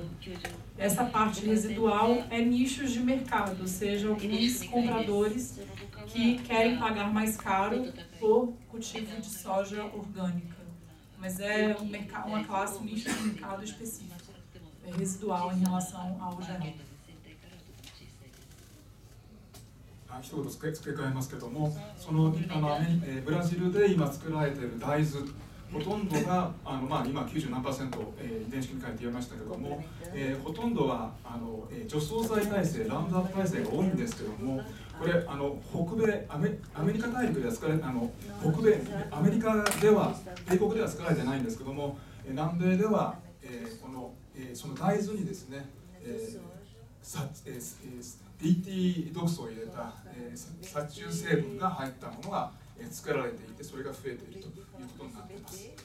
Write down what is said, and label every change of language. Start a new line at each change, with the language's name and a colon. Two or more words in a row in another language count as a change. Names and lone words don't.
Portuguese: Essa parte residual é nichos de mercado, ou seja, alguns compradores que querem pagar mais caro por cultivo de soja orgânica. Mas é uma classe nicho de mercado específico, é residual em relação ao geral.
Japanese: 一言付け加えますけども、そのブラジルで今作られている大豆ほとんどが今90何 %、遺伝子組み換えって言いましたけども、ほとんどは除草剤耐性、ラウンドアップ耐性が多いんですけども、これ北米アメリカ大陸では作られ北米アメリカでは米国では作られてないんですけども、南米では、その大豆にですね、DT 毒素を入れた、殺虫成分が入ったものが作られていて、それが増えているということになっています。